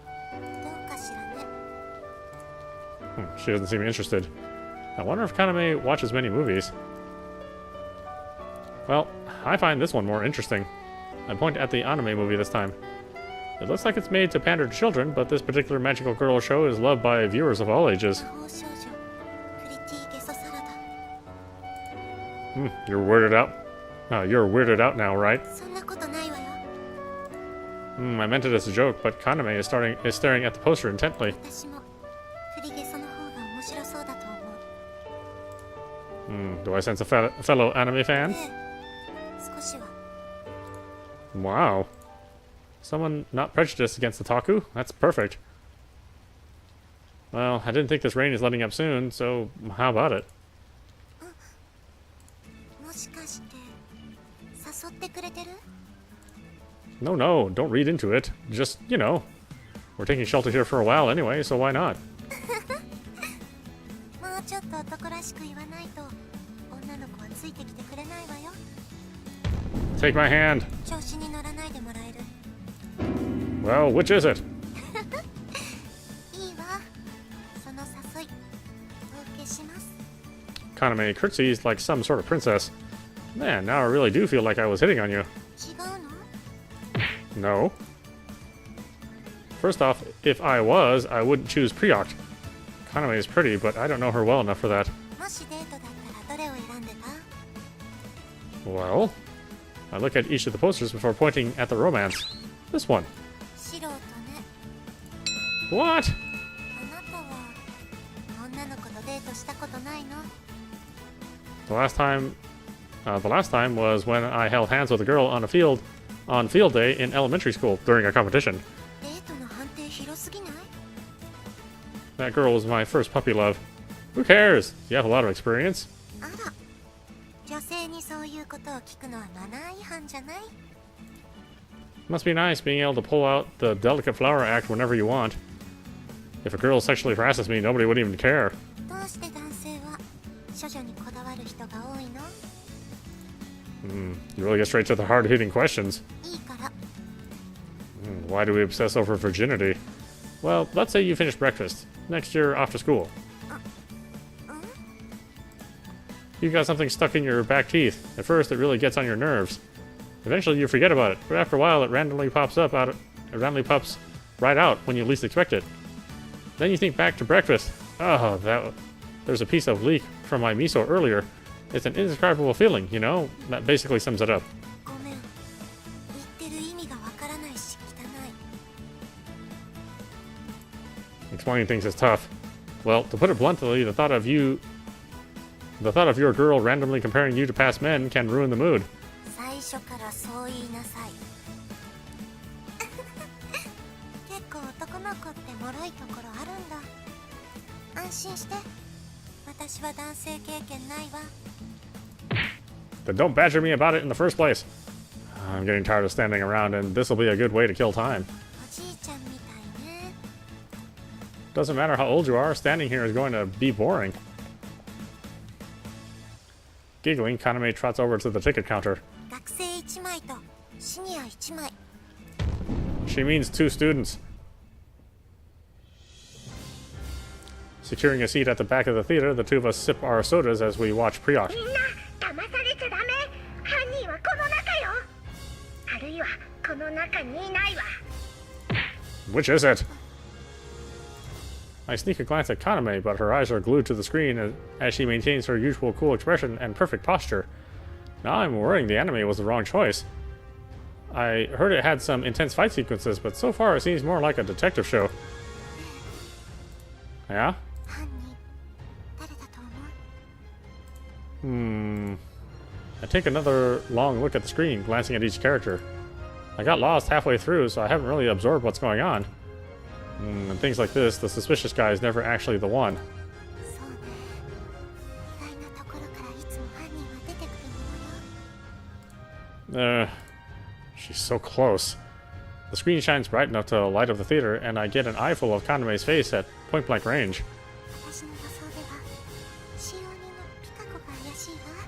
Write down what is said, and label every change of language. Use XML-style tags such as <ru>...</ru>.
<ja>どうかしらね。</ja> <en>She doesn't seem interested. I wonder if Kaname watches many movies. Well, I find this one more interesting. I point at the anime movie this time. It looks like it's made to pander to children, but this particular magical girl show is loved by viewers of all ages.</en> <ja>魔法少女プリティゲソサラダ。</ja> <en>You're weirded out. You're weirded out now, right?</en> <ja>そんなことないわよ。</ja> <en>I meant it as a joke, but Kaname is staring at the poster intently.</en> <ja>私もプリゲソの方が面白そうだと思う。</ja> <en>Do I sense a fellow anime fan?</en> <ja>ええ、少しは。</ja> <en>Wow. Someone not prejudiced against otaku? That's perfect. Well, I didn't think this rain is letting up soon, so how about it?</en> <ja>もしかして誘ってくれてる？</ja> <en>No, don't read into it. Just, we're taking shelter here for a while anyway, so why not?</en> <ja>もうちょっと男らしく言わないと女の子はついてきてくれないわよ。</ja> <en>Take my hand.</en> <ja>調子に乗らないでもらえる？</ja> <en>Well, which is it?</en> <ja>いいわ。その誘いお受けします。</ja> <en>Kaname curtsies like some sort of princess. Man, now I really do feel like I was hitting on you.</en> <ja>違うの？</ja> <en>No. First off, if I was, I wouldn't choose Prioct. Kaname is pretty, but I don't know her well enough for that.</en> <ja>もしデートだったらどれを選んでた？</ja> <en>Well, I look at each of the posters before pointing at the romance. This one.</en> <ja>素人ね。</ja> <en>What?</en> <ja>あなたは女の子とデートしたことないの？</ja> <en>The last time was when I held hands with a girl on field day in elementary school during a competition.</en> <ja>デートの判定広すぎない？</ja> <en>That girl was my first puppy love. Who cares? You have a lot of experience.</en> <ja>あら、女性にそういうことを聞くのはマナー違反じゃない？</ja> <en>Must be nice being able to pull out the delicate flower act whenever you want. If a girl sexually harasses me, nobody would even care.</en> <ja>どうして男性は処女にこだわる人が多いの？</ja> <en>You really get straight to the hard-hitting questions.</en> <ja>いいから。</ja> <en>Why do we obsess over virginity? Well, let's say you finish breakfast. Next you're off to school. You've got something stuck in your back teeth. At first, it really gets on your nerves. Eventually, you forget about it, but after a while, it randomly pops right out when you least expect it. Then you think back to breakfast. Oh, there's a piece of leek from my miso earlier. It's an indescribable feeling, That basically sums it up.</en> <ja>ごめん。言ってる意味がわからないし汚い。</ja> <en>Explaining things is tough. Well, to put it bluntly, the thought of your girl randomly comparing you to past men can ruin the mood.</en> <ja>最初からそう言いなさい。結構男の子って脆いところあるんだ。安心して。私は男性経験ないわ。</ja> <en>Then don't badger me about it in the first place. I'm getting tired of standing around, and this will be a good way to kill time.</en> <ja>おじいちゃんみたいね。</ja> <en>Doesn't matter how old you are, standing here is going to be boring. Giggling, Kaname trots over to the ticket counter.</en> <ja>学生1枚とシニア1枚。</ja> <en>She means 2 students. Securing a seat at the back of the theater, the two of us sip our sodas as we watch pre-auct.</en> <ja>みんな騙されちゃダメ。犯人はこの中よ。あるいはこの中にいないわ。</ja> <en>Which is it? I sneak a glance at Kaname, but her eyes are glued to the screen as she maintains her usual cool expression and perfect posture. Now I'm worrying the anime was the wrong choice. I heard it had some intense fight sequences, but so far it seems more like a detective show. Yeah?</en> <ja>犯人誰だと思う？</ja> <en>I take another long look at the screen, glancing at each character. I got lost halfway through, so I haven't really absorbed what's going on. And things like this, the suspicious guy is never actually the one.</en> <ja>そうね。意外なところからいつも犯人は出てくるものよ。</ja> <en>She's so close. The screen shines bright enough to light up the theater, and I get an eyeful of Kaname's face at point-blank range.</en> <ja>私の予想では使用人のピカ子が怪しいわ。</ja>